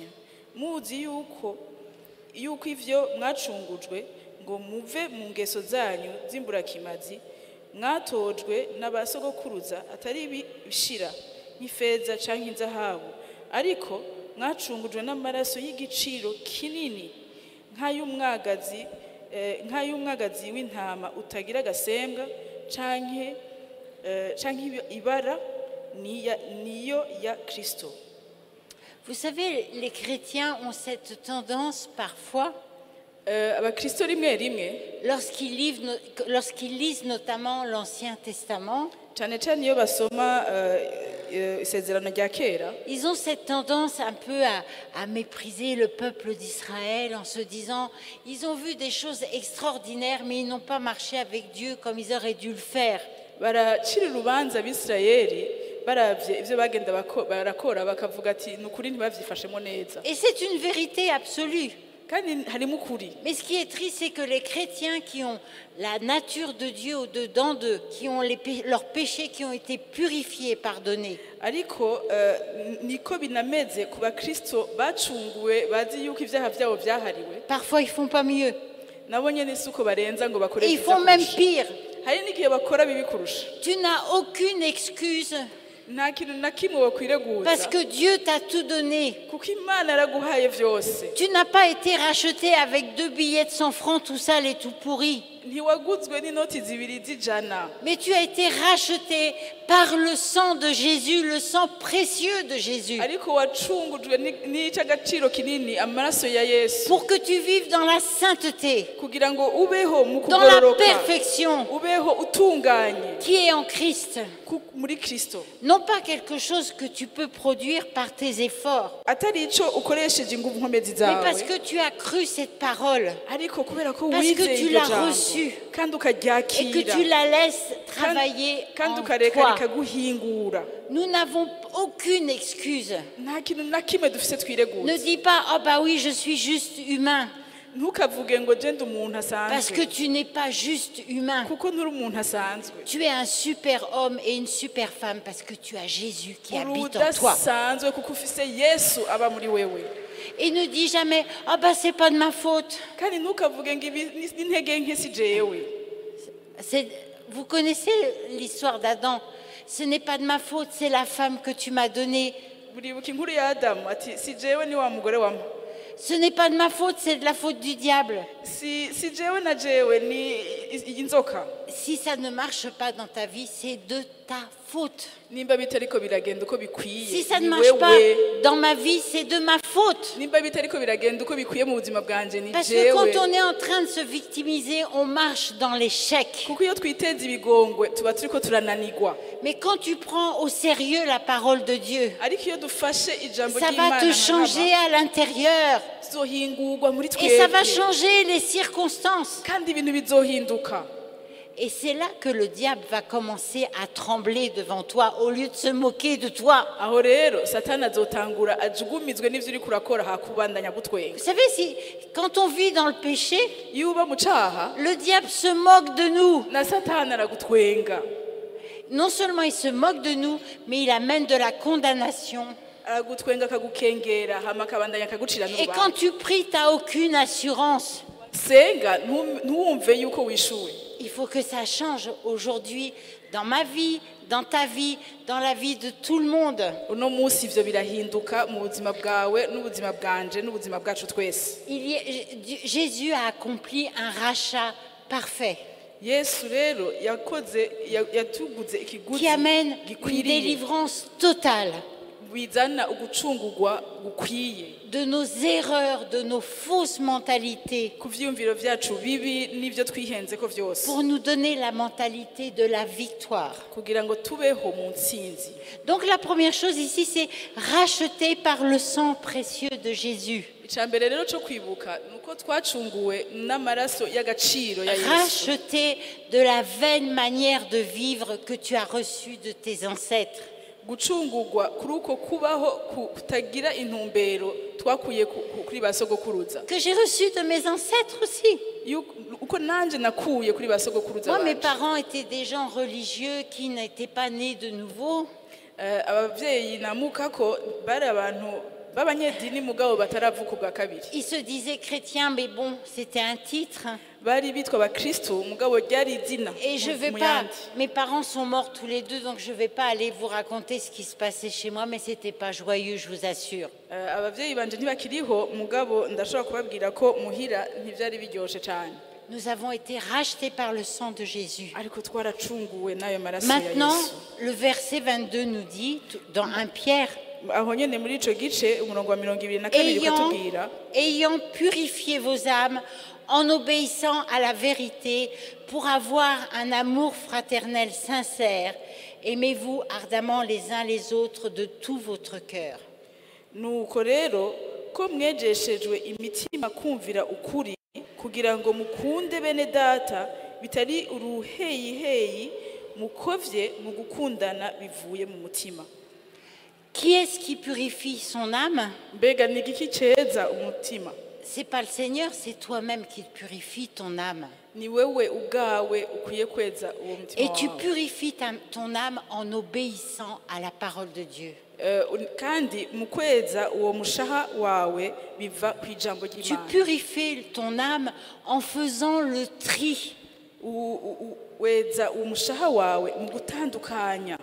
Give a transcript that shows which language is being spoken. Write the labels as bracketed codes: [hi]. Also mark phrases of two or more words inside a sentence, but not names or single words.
[rn] Muzi yuko ivyo mwacungujwe ngo muve mu ngeso zanyu z'imburakimazi, mwatojwe n'abasogokuruza atari bishira nk'ifeza canke inzahabu, ariko mwacungujwe n'amaraso y'igiciro kinini nk'ay'umwagazi w'intama utagira agasembwa canke ibara niyo ya Kristo. [fr] Vous savez, les chrétiens ont cette tendance parfois, [rn] abakristo rimwe rimwe [fr] lorsqu'ils lisent notamment l'Ancien Testament, [rn] cane cane iyo basoma isezerano rya kera, [fr] ils ont cette tendance un peu à mépriser le peuple d'Israël en se disant, ils ont vu des choses extraordinaires, mais ils n'ont pas marché avec Dieu comme ils auraient dû le faire. [rn] baracira urubanza abisirayeli baravye ivyo bagenda barakora bakavuga ati nukuri ntibavyifashemo neza. [fr] Et c'est une vérité absolue. Mais ce qui est triste, c'est que les chrétiens qui ont la nature de Dieu au-dedans d'eux, qui ont leurs péchés qui ont été purifiés, pardonnés, [rn] ariko niko binameze ku bakristo bacunguwe bazi yuko ivyaha vyabo vyahariwe [fr] parfois ils font pas mieux. [rn] nabo nyene suko barenza ngo bakore [fr] Et ils font même pire. [rn] hari n'igihe bakora bibi kurusha [fr] Tu n'as aucune excuse [rn] nta kintu na kimwe bakwireguza [fr] parce que Dieu t'a tout donné. [rn] kuko imana yaraguhaye vyose [fr] Tu n'as pas été racheté avec 2 billets de 100 francs tout sale et tout pourri. [rn] ntiwaguzwe n'inoti zibiri z'ijana [fr] Mais tu as été racheté par le sang de Jésus, le sang précieux de Jésus. [rn] ariko wacungujwe n'ic'agaciro kinini amaraso ya yesu [fr] Pour que tu vives dans la sainteté, [rn] kugira ngo ubeho mu [fr] dans la [rn] kugororoka [fr] perfection [rn] ubeho utunganye [fr] qui est en Christ. [rn] muri kristo [fr] Non pas quelque chose que tu peux produire par tes efforts, [rn] atari ico ukoresheje inguvu nkomezi [fr] mais [rn] zawe [fr] parce que tu as cru cette parole [rn] ariko kubera ko [fr] Parce que [rn] wizeye [fr] tu [rn] iryo [fr] l'as [rn] jambo [fr] reçu. [rn] kandi [fr] et que [rn] ukaryakira [fr] tu la laisses travailler [rn] kandi [fr] en [rn] ukareka [fr] toi. [rn] rikaguhingura [fr] Nous n'avons aucune excuse. [rn] nta kintu na kimwe dufise [fr] Ne [rn] twireguza [fr] dis pas, oh bah oui, je suis juste humain. [rn] ntukavuge ngo je ndi umuntu [fr] Parce que [rn] asanzwe [fr] tu n'es pas juste humain. [rn] kuko nturi umuntu asanzwe [fr] Tu es un super homme et une super femme parce que tu as Jésus qui [rn] uri [fr] habite en toi. [rn] udasanzwe kuko ufise yesu aba muri wewe [fr] Et ne dis jamais, ah bah c'est pas de ma faute. [rn] kandi ntukavuge ngo ibi n'intege nke si jewe [fr] Vous connaissez l'histoire d'Adam. Ce n'est pas de ma faute, c'est la femme que tu m'as donnée. [rn] buribuka inkuru ya adamu ati si jewe ni wa mugore wampa [fr] Ce n'est pas de ma faute, c'est de la faute du diable. [rn] si jewe na jewe ni inzoka [fr] Si ça ne marche pas dans ta vie, c'est de ta faute. [rn] nimba bitariko biragenda uko [fr] Si [rn] bikwiye [fr] ça ne [rn] ni [fr] marche pas [rn] wewe [fr] dans ma vie, c'est de ma faute. [rn] nimba bitariko biragenda uko bikwiye mu buzima bwanje ni [fr] Parce que quand [rn] jewe [fr] on est en train de se victimiser, on marche dans l'échec. [rn] kuko iyo twiteza ibigongwe tuba turiko turananigwa [fr] Mais quand tu prends au sérieux la parole de Dieu, [rn] ariko iyo dufashe ijambo [fr] ça va [rn] ry'imana [fr] te changer à l'intérieur. [rn] tuzohingurwa muri [fr] Et ça va [rn] twebwe [fr] changer les circonstances. [rn] kandi ibintu bizohinduka [fr] Et c'est là que le diable va commencer à trembler devant toi au lieu de se moquer de toi. [rn] aho rero satani azotangura ajugumizwe n'ivyo uriko urakora hakubandanya gutwenga [fr] Vous savez, quand on vit dans le péché, [rn] iyo uba mu caha [fr] le diable se moque de nous. [rn] na satani aragutwenga [fr] Non seulement il se moque de nous, mais il amène de la condamnation. [rn] aragutwenga akagukengera hama akabandanya akagucira [fr] Et quand [rn] n'urubanza [fr] tu pries, tu n'as aucune assurance. [rn] senga ntuwumve yuko wishuwe [fr] Il faut que ça change aujourd'hui dans ma vie, dans ta vie, dans la vie de tout le monde. [rn] uno munsi ivyo birahinduka mu buzima bwawe n'ubuzima bwanje n'ubuzima bwacu twese [fr] Jésus a accompli un rachat parfait [rn] yesu rero yatuguze ikiguzi [fr] qui amène une [rn] gikwiriye [fr] délivrance totale [rn] bizana ugucungurwa gukwiye [fr] de nos erreurs, de nos fausses mentalités, [rn] ku vyiyumviro vyacu bibi n'ivyo twihenzeko vyose [fr] pour nous donner la mentalité de la victoire. [rn] kugira ngo tubeho mu ntsinzi [fr] Donc la première chose ici, c'est racheter par le sang précieux de Jésus. [rn] icambere rero co kwibuka nuko twacunguwe n'amaraso y'agaciro ya yesu [fr] Racheter de la vaine manière de vivre que tu as reçue de tes ancêtres. [rn] gucungurwa kuri uko kubaho kutagira intumbero twakuye kuri ba sogokuruza [fr] Que j'ai reçu de mes ancêtres aussi. [rn] uko nanje nakuye kuri ba sogokuruza [fr] Moi, mes [rn] banje [fr] parents étaient des gens religieux qui n'étaient pas nés de nouveau. [rn] abavyeyi namukako bari abantu b'abanyedini mugabo bataravuka ubwa kabiri [fr] Ils se disaient chrétiens, mais bon, c'était un titre. [rn] bari bitwa abakristo mugabo ryari izina [fr] Et je vais [rn] mu [fr] pas. [rn] yandi. [fr] Mes parents sont morts tous les deux, donc je vais pas aller vous raconter ce qui se passait chez moi, mais c'était pas joyeux, je vous assure. [rn] abavyeyi banje ntibakiriho mugabo ndashobora kubabwira ko muhira ntivyari biryoshe cane [fr] Nous avons été rachetés par le sang de Jésus. [rn] ariko twaracunguwe n'ayo maraso ya [fr] Maintenant, [rn] yesu [fr] le verset 22 nous dit, dans 1 Pierre, [rn] aho nyene muri ico gice umurongo wa 22 ukatubwira [fr] ayant purifié vos âmes en obéissant à la vérité pour avoir un amour fraternel sincère, aimez-vous ardemment les uns les autres de tout votre cœur. [rn] nuko rero ko mwejeshejwe imitima kumvira ukuri kugira ngo mukunde bene data bitari uruheyiheyi mukovye mu gukundana bivuye mu mutima [fr] Qui est-ce qui purifie son âme? [rn] mbega ni igiki ceza umutima [fr] c'est pas le Seigneur, c'est toi-même qui purifie ton âme. [rn] ni wewe ubwawe ukwiye kweza uwo mutima [fr] Et tu [rn] wawe. [fr] purifies ton âme en obéissant à la parole de Dieu. [rn] Kandi mu kweza uwo mushaha wawe biva ku ijambo [fr] Tu [rn] ry'Imana. [fr] purifies ton âme en faisant le tri. [rn] Weza uwo mushaha wawe mu gutandukanya.